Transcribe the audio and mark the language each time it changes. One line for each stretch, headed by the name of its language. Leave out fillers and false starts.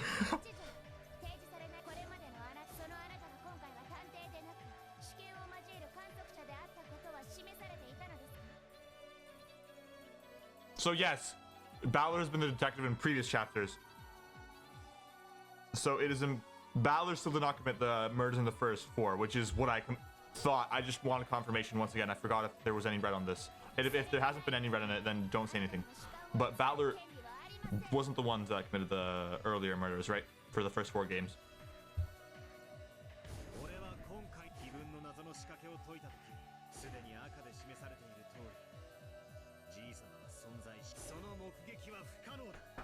Japanese: 提示されないこれまでのあなたそのあなたが今回は探偵でなく主権を交える観測者であったことは示されていたのですか。
English: So yes, Balor's been the detective in previous chapters. So it is Balor still did not commit the murders in the first 4, which is what I thought. I just wanted confirmation once again. I forgot if there was any red on this. And if there hasn't been any red on it, then don't say anything. But Balor wasn't the ones that committed the earlier murders, right? For the first 4 games.
Japanese: 俺は今回自分の謎の仕掛けを解いた時、すでに赤で示されている通り、じい様は存在し、その目撃は不可能だ。